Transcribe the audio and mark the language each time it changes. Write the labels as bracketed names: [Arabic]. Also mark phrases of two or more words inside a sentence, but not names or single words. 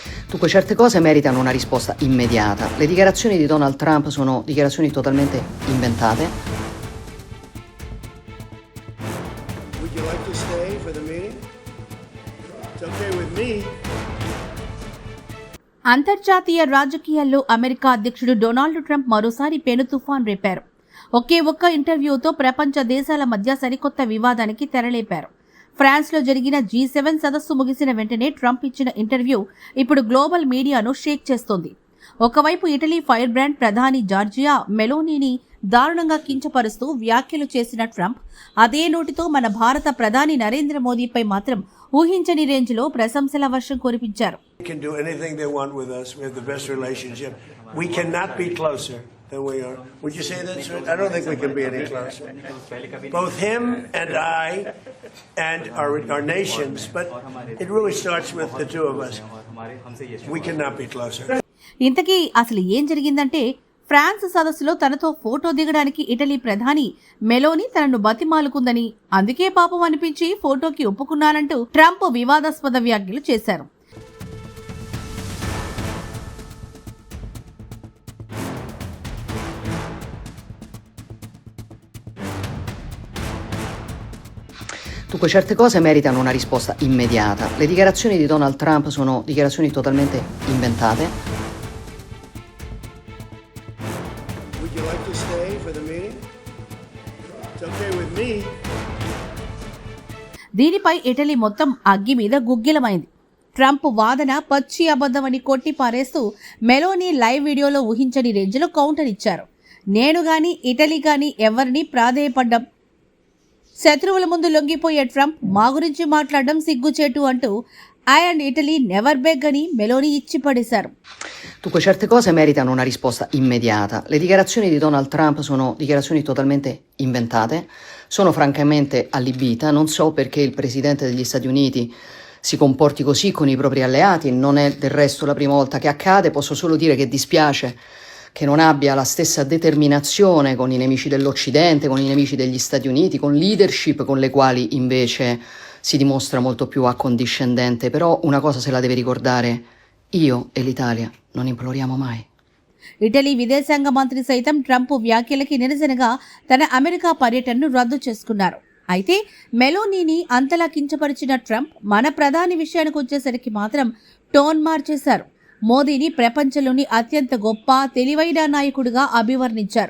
[Italian] Dunque, certe cose meritano una risposta immediata. Le dichiarazioni di Donald Trump sono dichiarazioni totalmente inventate. [English] Would you like to stay for the meeting? It's okay with me. [Telugu] అంతర్జాతీయ రాజకీయాల్లో అమెరికా అధ్యక్షుడు డొనాల్డ్ ట్రంప్ మరోసారి పెను తుఫాన్ రేపారు. ఒకే ఒక్క ఇంటర్వ్యూతో ప్రపంచ దేశాల మధ్య సరికొత్త వివాదానికి తెరలేపారు. ఫ్రాన్స్లో జరిగిన G7 సదస్సు ముగిసిన వెంటనే ట్రంప్ ఇచ్చిన ఇంటర్వ్యూ ఇప్పుడు [English] global media [Telugu] షేక్ చేస్తోంది. ఒకవైపు ఇటలీ [English] fire brand [Telugu] ప్రధాని జార్జియా మెలోనీని దారుణంగా కించపరుస్తూ వ్యాఖ్యలు చేసిన ట్రంప్ అదే నోటితో మన భారత ప్రధాని నరేంద్ర మోదీపై మాత్రం ఊహించని రేంజ్లో ప్రశంసల వర్షం కురిపించారు. [English] They can do anything they want with us. We have the best relationship. We cannot be closer than we are. Would you say that, sir? I don't think we can be any closer. Both him and I and our nations, but it really starts with the two of us. We cannot be closer. [Telugu] ఇంతకీ అసలు ఏం జరిగిందంటే, ఫ్రాన్స్ సదస్సులో తనతో ఫోటో దిగడానికి ఇటలీ ప్రధాని మెలోని తనను బతిమాలుకుందని, అందుకే పాపం అనిపించి ఫోటోకి ఒప్పుకున్నానంటూ ట్రంప్ వివాదాస్పద వ్యాఖ్యలు చేశారు. [Italian] Dunque, certe cose meritano una risposta immediata. Le dichiarazioni di Donald Trump sono dichiarazioni totalmente inventate. [English] Would you like to stay for the meeting? It's okay with me. [Telugu] దీనిపై ఇటలీ మొత్తం అగ్గి మీద గుగ్గిలమైంది. ట్రంప్ వాదన పచ్చి అబద్ధమని కొట్టి పారేస్తూ మెలోని [English] live video [Telugu] ఊహించని రేంజ్లో కౌంటర్ ఇచ్చారు. నేను గాని ఇటలీ గాని ఎవరిని ప్రాధేయపడ్డం, శత్రువుల ముందు లొంగిపోయే ట్రంప్ మా గురించి మాట్లాడడం సిగ్గుచేటు అంటూ [English] I and Italy never beg [Telugu] అని మెలోని ఇచ్చి పడేశారు. [Italian] Dunque, certe cose meritano una risposta immediata. Le dichiarazioni di Donald Trump sono dichiarazioni totalmente inventate. Sono francamente allibita. Non so perché il presidente degli Stati Uniti si comporti così con i propri alleati. Non è del resto la prima volta che accade. Posso solo dire che dispiace che non abbia la stessa determinazione con i nemici dell'Occidente, con i nemici degli Stati Uniti, con leadership con le quali invece si dimostra molto più accondiscendente. Però una cosa se la deve ricordare: io e l'Italia non imploriamo mai. [Telugu] ఇటలీ విదేశాంగ మంత్రి సైతం ట్రంప్ వ్యాఖ్యలకి నిరసనగా తన అమెరికా పర్యటనను రద్దు చేసుకున్నారు. అయితే మెలోనీని అంతలా కించపరిచిన ట్రంప్ మన ప్రధాని విషయానికి వచ్చేసరికి మాత్రం టోన్ మార్చేశారు. మోదీని ప్రపంచంలోని అత్యంత గొప్ప తెలివైన నాయకుడిగా అభివర్ణించారు.